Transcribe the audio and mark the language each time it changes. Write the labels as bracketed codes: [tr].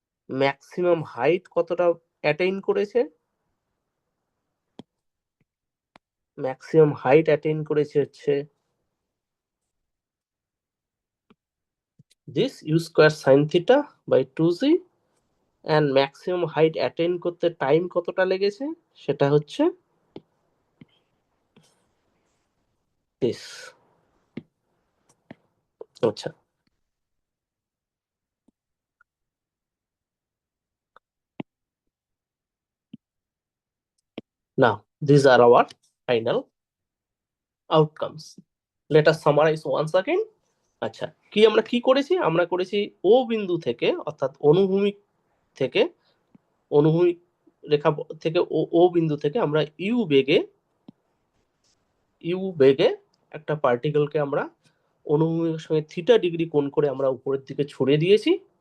[bn] Maximum height কতটা attain করেছে, maximum height attain করেছে হচ্ছে this you square sine theta by two G, and maximum height attain করতে time কতটা লেগেছে, সেটা হচ্ছে দিস। [en] আচ্ছা, now these are our final outcomes. Let us summarize once again. [bn] আচ্ছা, কি আমরা কি করেছি? আমরা করেছি ও বিন্দু থেকে, অর্থাৎ অনুভূমিক থেকে অনুভূমিক রেখা থেকে ও বিন্দু থেকে আমরা ইউ বেগে একটা পার্টিকেলকে আমরা অনুভূমিকের সঙ্গে থিটা ডিগ্রি কোণ করে আমরা উপরের দিকে ছড়িয়ে দিয়েছি।